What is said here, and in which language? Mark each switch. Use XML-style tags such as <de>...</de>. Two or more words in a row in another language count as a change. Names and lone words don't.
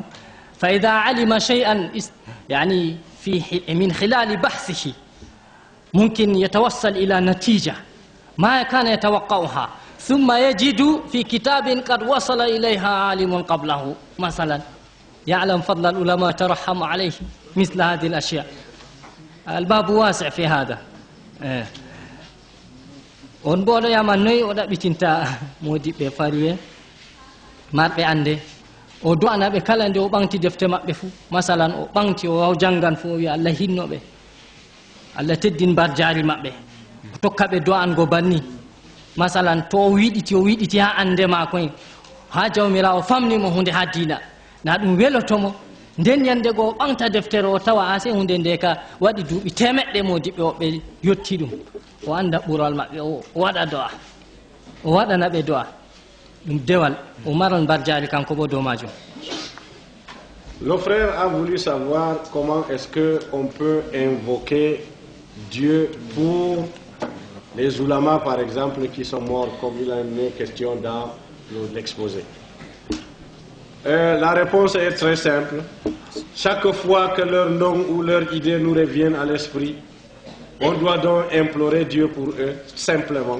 <ar>فإذا علم شيئا يعني من خلال بحثه ممكن يتوصل إلى نتيجة ما كان يتوقعها ثم يجد في كتاب قد وصل إليها عالم قبله مثلا يعلم فضل العلماء ترحم عليه مثل هذه الأشياء. الباب واسع في هذا.</ar> <ff>on boɗo yamannoyi o ɗaɓɓitinta modiɓɓe fariwe marɓe ande o do'anaɓe kala nde o ɓanti defte maɓɓe fuu masalan o ɓanti o jangan fuu o wiya Allah hinnoɓe Allah teddin mbar jaari maɓɓe o tokka ɓe do'ango banni masalan to o wiɗiti ha ande makoy ha jawmirawo famnimo hunde ha diina na ɗum welotomo nden yande go o ɓanta deftere o tawa ase hunde nde ka waɗi duuɓi temeɗɗe modiɓɓe woɓɓe yetti ɗum o anda ɓural maɓɓe o waɗa do'a o waɗana ɓe do'a ɗum dewal o maran mbar jaari kanko bo dow majum.</ff> <fr>Le frère a voulu savoir comment est-ce que on peut invoquer Dieu pour les oulémas par exemple qui sont morts comme il a une question dans l'exposé. La réponse est très simple. Chaque fois que leur nom ou leur idée nous reviennent à l'esprit, on doit donc implorer Dieu pour eux, simplement.</fr>